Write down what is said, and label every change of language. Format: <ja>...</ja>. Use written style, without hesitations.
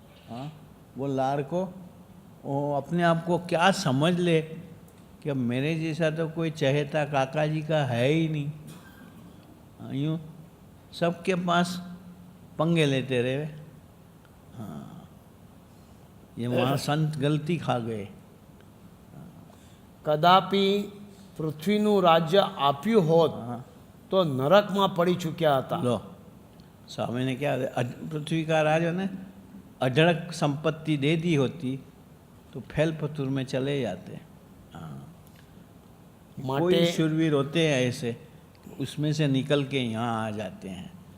<hi>हाँ, वो लाड़ को वो अपने आप को क्या समझ ले कि अब मेरे जैसा तो कोई चहेता काका जी का है ही नहीं। हाँ, यूँ सबके पास पंगे लेते रहे। हाँ, ये वहाँ संत गलती खा गए।</hi> <gu>કદાપી પૃથ્વીનું રાજ્ય આપ્યું હોત તો નરકમાં પડી ચૂક્યા હતા.</gu> <hi>लो, स्वामी ने क्या, पृथ्वी का राज ने अढड़क संपत्ति दे दी होती तो फैल पथुर में चले जाते। हाँ, कोई शूरवीर होते हैं ऐसे, उसमें से निकल के यहाँ आ जाते हैं।</hi>